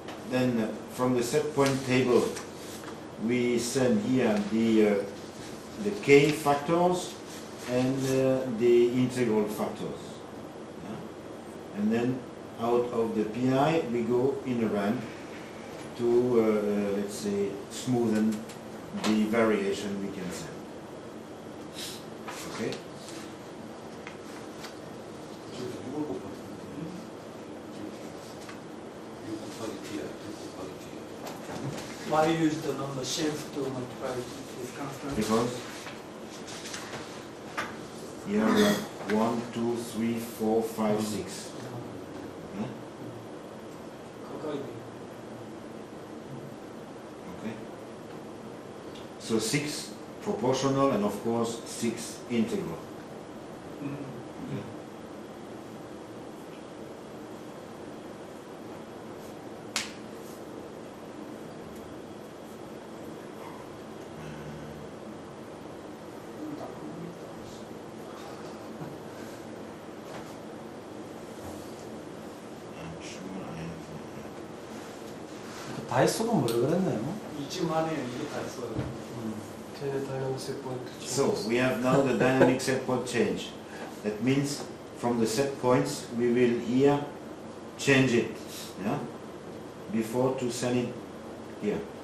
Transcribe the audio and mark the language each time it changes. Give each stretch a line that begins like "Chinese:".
English: Then from the set point table, we send here the k factors and the integral factors. Yeah. And then out of the PI, we go in a ramp to, let's say, smoothen the variation we can send. Okay?
Korean: 저기 6을 곱하기 6 곱하기 T야 6 곱하기 T.
English: Why use the number shelf to multiply this constant? Because here we have 1, 2, 3, 4, 5, 6. Yeah?
Korean: 가까이 돼.
English: Okay. So 6 proportional and of course 6 integral. Okay. I'm sure I have.
Korean: 다 했어가 뭐라 그랬나요? 이쯤 하네요. 이게 다 있어요. 쟤네
English: dynamic set point So we have now the dynamic set point change. That means from the set points we will here change it, yeah, before to send it here.